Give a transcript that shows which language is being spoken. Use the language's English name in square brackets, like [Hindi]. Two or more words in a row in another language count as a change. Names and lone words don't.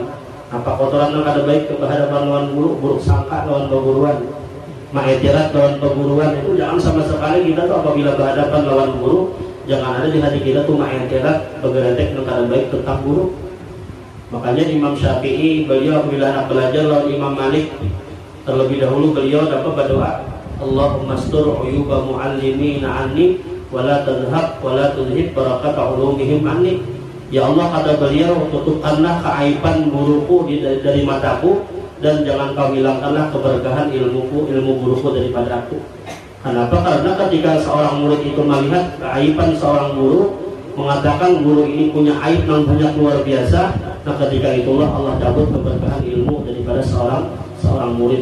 [Banjar] Apa kotoran yang ada baik kehadapan lawan guru, buruk sangka lawan perguruan, ma'etirat lawan perguruan, itu jangan sama sekali kita tuh apabila berhadapan lawan guru, jangan ada di hati kita tuh ma'etirat bergeretek yang ada baik tentang guru. Makanya Imam Syafi'i beliau apabila hendak belajar lawan Imam Malik, terlebih dahulu beliau dapat berdoa, [Arabic] اللهم استر عيوب معلمينا عني ولا تذهب ولا تذهب بركة علومهم عني. [Indonesian] Ya Allah, kata beliau, tutupkanlah keaiban guruku dari mataku, dan jangan kau hilangkanlah keberkahan ilmu guruku daripada aku. Kenapa? Karena ketika seorang murid itu melihat keaiban seorang guru, mengatakan guru ini punya aib yang banyak luar biasa, nah ketika itulah Allah cabut keberkahan ilmu daripada seorang murid.